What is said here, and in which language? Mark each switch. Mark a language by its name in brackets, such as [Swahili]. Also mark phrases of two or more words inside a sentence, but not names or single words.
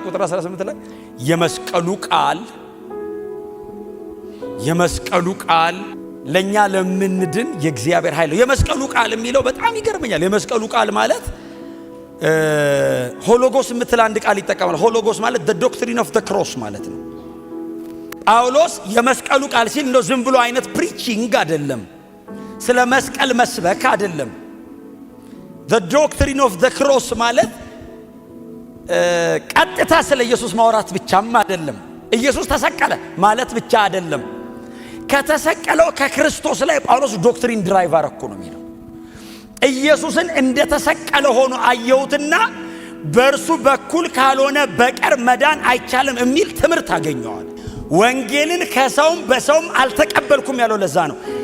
[Amharic] ቁጥር 18 ላይ የመስቀሉ ቃል ለኛ ለምንድን የእግዚአብሔር ኃይል ነው። የመስቀሉ ቃል የሚለው በጣም ይገርመኛል። የመስቀሉ ቃል ማለት ሆሎጎስ የምትል አንድ ቃል ይጠቀማል። ሆሎጎስ ማለት [English] the doctrine of the cross [Amharic] ማለት ነው። ጳውሎስ የመስቀሉ ቃል ሲል እንደው ዝም ብሎ አይነት ፕሪቺንግ አይደለም፣ ስለ መስቀል መስበክ አይደለም። [English] the doctrine of the cross [Amharic] ማለት ቀጥታ ስለ ኢየሱስ ማውራት ብቻም አይደለም። ኢየሱስ ተሰቀለ ማለት ብቻ አይደለም። ከተሰቀለው ከክርስቶስ ላይ ጳውሎስ [English] doctrine derive [Amharic] አረኩ ነው የሚለው። ኢየሱስን እንደተሰቀለ ሆኖ አየሁትና በእርሱ በኩል ካልሆነ በቀር መዳን አይቻልም የሚል ትምህርት አገኘዋል። ወንጌልን ከሰውም በሰውም አልተቀበልኩም ያለው ለዛ ነው።